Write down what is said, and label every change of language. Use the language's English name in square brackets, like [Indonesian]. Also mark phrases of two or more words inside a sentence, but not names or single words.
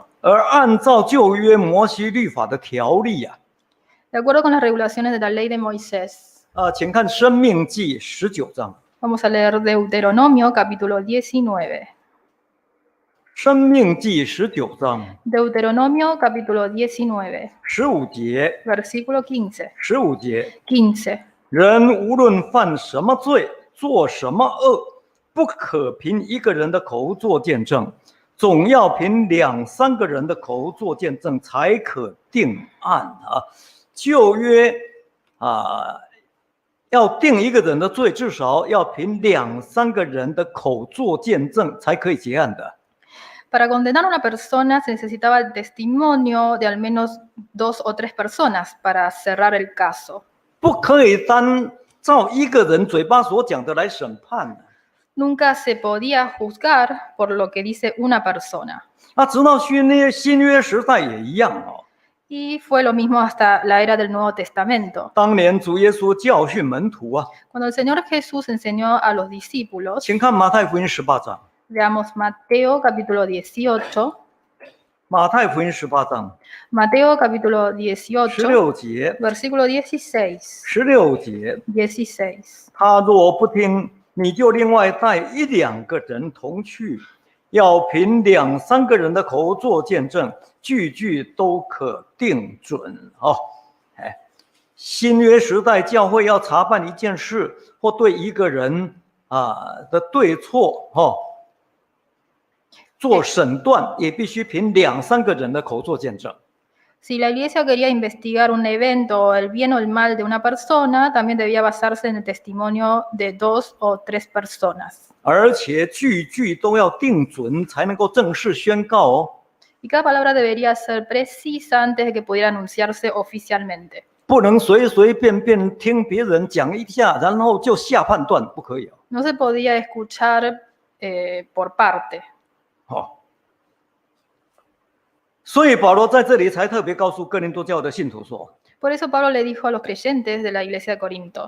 [Chinese] 而按照旧约摩西律法的条例啊， [Spanish] De acuerdo con las regulaciones de la ley de Moisés. [Chinese] 请看《申命记》19章， [Spanish] Vamos a leer Deuteronomio capítulo 19. [Chinese] 申命记19章 [Spanish] Deuteronomio capítulo 19, [Chinese] 15 节， [Spanish] versículo 15. [Chinese] 15节， [Spanish] 15. [Chinese] 人无论犯什么罪，做什么恶，不可凭一个人的口做见证，总要凭2、3个人的口做见证，才可定案啊。旧约啊，要定一个人的罪，至少要凭2、3个人的口做见证，才可以结案的。 [Spanish] Para condenar a una persona se necesitaba el testimonio de al menos 2 o 3 personas para cerrar el caso. [Chinese] 不可以单照一个人嘴巴所讲的来审判的。 [Spanish] Nunca se podía juzgar por lo que dice una persona. [Chinese] 那直到新约时代也一样哦。 [Spanish] Y fue lo mismo hasta la era del Nuevo Testamento. [Chinese] 当年主耶稣教训门徒啊， [Spanish] Cuando el Señor Jesús enseñó a los discípulos, [Chinese] 请看马太福音18章。 [Spanish] veamos Mateo capítulo 18, [Chinese] 马太福音18章 [Spanish] Mateo capítulo 18, [Chinese] 16 节， [Spanish] versículo 16, [Chinese] 16节， [Spanish] 16. [Chinese] 他若不听，你就另外带1、2个人同去，要凭2、3个人的口做见证，句句都可定准哦。哎，新约时代教会要查办一件事，或对一个人的对错哦。做审断也必须凭2、3个人的口做见证。 [Spanish] Si la iglesia quería investigar un evento, el bien o el mal de una persona, también debía basarse en el testimonio de 2 o 3 personas. [Chinese] 而且句句都要定准，才能够正式宣告哦。 [Spanish] Y cada palabra debería ser precisa antes de que pudiera anunciarse oficialmente. [Chinese] 不能随随便便听别人讲一下，然后就下判断，不可以哦。 [Spanish] No se podía escuchar por parte. [Chinese] 好，所以保罗在这里才特别告诉哥林多教的信徒说： [Spanish] Por eso Pablo le dijo a los creyentes de la iglesia de Corinto,